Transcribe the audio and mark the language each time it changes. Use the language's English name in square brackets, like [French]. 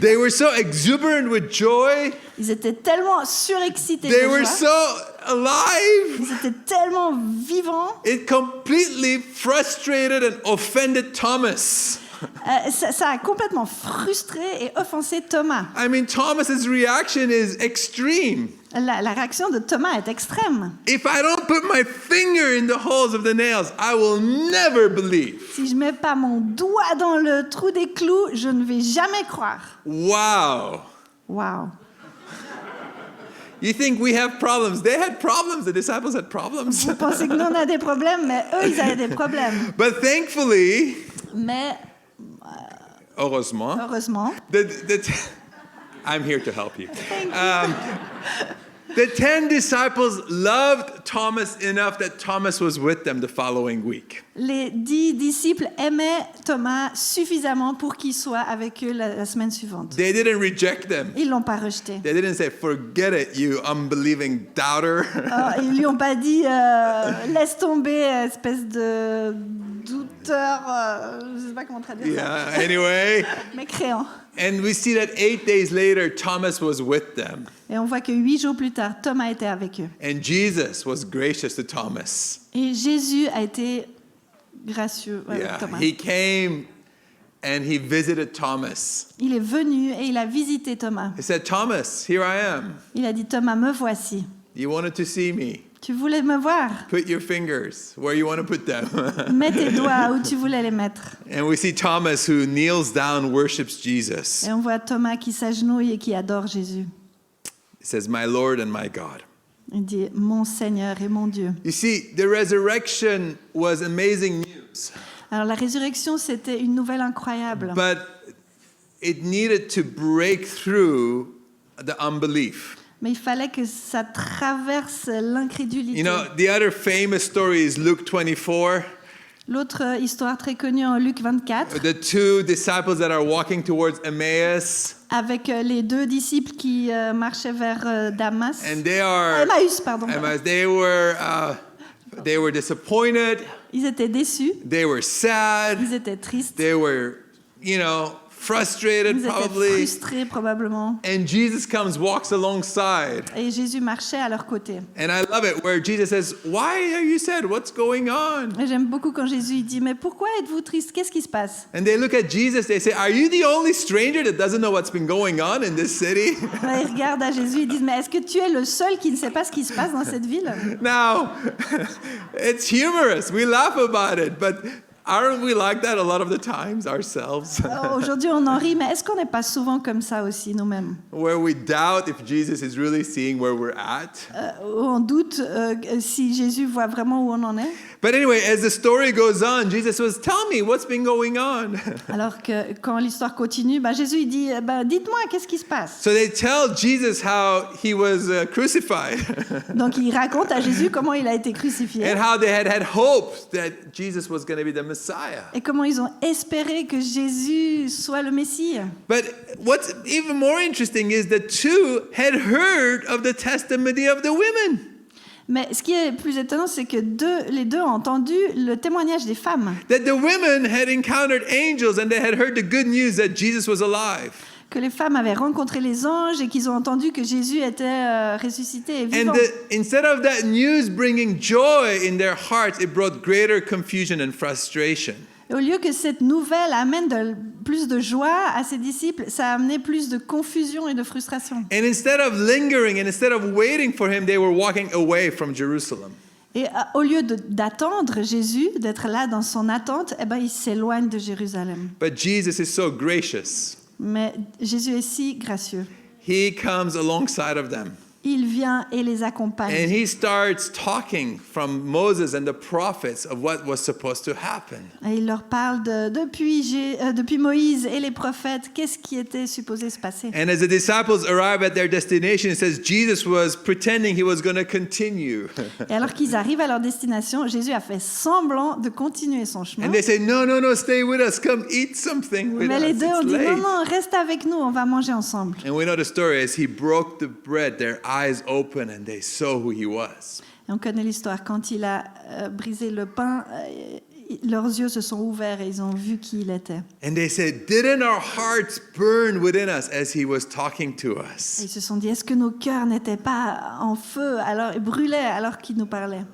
[English] they were so exuberant with joy. [French] ils étaient tellement surexcités de [English] They were [French] joie, [English] so alive. [French] ils étaient tellement vivants, [English] It completely frustrated and offended Thomas. [French] ça a complètement frustré et offensé Thomas. [English] I mean, Thomas's reaction is extreme. [French] La réaction de Thomas est extrême. [English] If I don't put my finger in the holes of the nails, I will never believe. [French] Si je mets pas mon doigt dans le trou des clous, je ne vais jamais croire. [English] Wow. [French] Waouh. [English] You think we have problems? They had problems. The disciples had problems. [French] Vous pensez que nous on a des problèmes, mais eux ils avaient des problèmes. [English] But thankfully, [French] Mais heureusement, heureusement, [English] I'm here to help you. The 10 disciples loved Thomas enough that Thomas was with them the following week. [French] les 10 disciples aimaient Thomas suffisamment pour qu'il soit avec eux la semaine suivante. [English] They didn't reject them. [French] Ils l'ont pas rejeté. [English] They didn't say, "Forget it, you unbelieving doubter." [French] Ils lui ont pas dit laisse tomber, espèce de douteur, je sais pas comment traduire ça, [English] Yeah, anyway. [French] mécréant. [English] And we see that 8 days later, Thomas was with them. [French] Et on voit que 8 jours plus tard, Thomas était avec eux. [English] And Jesus was gracious to Thomas. [French] Et Jésus a été gracieux avec [English] Yeah, [French] Thomas. [English] he came and he visited Thomas. [French] Il est venu et il a visité Thomas. [English] He said, "Thomas, here I am. [French] Il a dit, Thomas, me voici. [English] You wanted to see me. [French] Tu voulais me voir. [English] Put your fingers where you want to put them." [French] Mets tes doigts où tu voulais les mettre. [English] And we see Thomas who kneels down, worships Jesus. [French] Et on voit Thomas qui s'agenouille et qui adore Jésus. [English] He says, "My Lord and my God." [French] Il dit, mon Seigneur et mon Dieu. [English] You see, the resurrection was amazing news, [French] Alors la résurrection, c'était une nouvelle incroyable. [English] but it needed to break through the unbelief. [French] Mais il fallait que ça traverse l'incrédulité. [English] You know, the other famous story is Luke 24. [French] L'autre histoire très connue en Luc 24, [English] The 2 disciples that are walking towards Emmaus, [French] avec les 2 disciples qui marchaient vers Damas. [English] and they are [French] Emmaüs, pardon. [English] Emmaus. They were disappointed. [French] Ils étaient déçus, [English] They were sad. [French] ils étaient tristes, [English] They were, frustrated [French] ils étaient [English] probably. [French] frustrés probablement. [English] And Jesus comes, walks alongside. [French] Et Jésus marchait à leur côté. [English] And I love it where Jesus says, "Why are you sad? What's going on?" [French] Et j'aime beaucoup quand Jésus il dit, mais pourquoi êtes-vous triste? Qu'est-ce qui se passe? [English] And they look at Jesus, they say, "Are you the only stranger that doesn't know what's been going on in this city?" [French] Ils regardent à Jésus, ils disent, mais est-ce que tu es le seul qui ne sait pas ce qui se passe dans cette ville? [English] Now, it's humorous. We laugh about it, but aren't we like that a lot of the times ourselves? [French] Aujourd'hui, on en rit, mais est-ce qu'on n'est pas souvent comme ça aussi nous-mêmes? [English] Where we doubt if Jesus is really seeing where we're at. [French] Où on doute si Jésus voit vraiment où on en est? [English] But anyway, as the story goes on, Jesus was, "Tell me what's been going on." [French] Alors que quand l'histoire continue, Jésus il dit, dites-moi, qu'est-ce qui se passe? [English] So they tell Jesus how he was crucified [French] Donc il raconte à Jésus comment il a été crucifié [English] and how they had hoped that Jesus was going to be the Messiah. [French] et comment ils ont espéré que Jésus soit le Messie. [English] But what's even more interesting is the 2 had heard of the testimony of the women. [French] Mais ce qui est plus étonnant, c'est que les deux ont entendu le témoignage des femmes, [English] That the women had encountered angels and they had heard the good news that Jesus was alive. [French] que les femmes avaient rencontré les anges et qu'ils ont entendu que Jésus était ressuscité et vivant. [English] And instead of that news bringing joy in their hearts, it brought greater confusion and frustration. [French] Et au lieu que cette nouvelle amène plus de joie à ses disciples, ça a amené plus de confusion et de frustration. [English] And instead of lingering and instead of waiting for him, they were walking away from Jerusalem. [French] Et au lieu d'attendre Jésus, d'être là dans son attente, ils s'éloignent de Jérusalem. [English] But Jesus is so gracious. [French] Mais Jésus est si gracieux. [English] He comes alongside of them. [French] il vient et les accompagne. [English] And he starts talking from Moses and the prophets of what was supposed to happen. [French] Et il leur parle depuis Moïse et les prophètes, qu'est-ce qui était supposé se passer. [English] And as the disciples arrive at their destination, it says Jesus was pretending he was going to continue. [French] Et alors qu'ils arrivent à leur destination, Jésus a fait semblant de continuer son chemin. [English] And they say, no, stay with us. Come eat something with [French] Mais les [English] us. [French] deux ont [English] It's [French] dit [English] late. [French] non, reste avec nous, on va manger ensemble. [English] And we know the story as he broke the bread, their eyes opened and they saw who he was. [French] Et on connaît l'histoire. Quand il a brisé le pain, leurs yeux se sont ouverts et ils ont vu qui il était. [English] And they said, didn't our hearts burn within us as he was talking to [French] Et [English] us? [French] ils se sont dit, est-ce que nos cœurs n'étaient pas en feu, brûlaient alors qu'il nous parlait?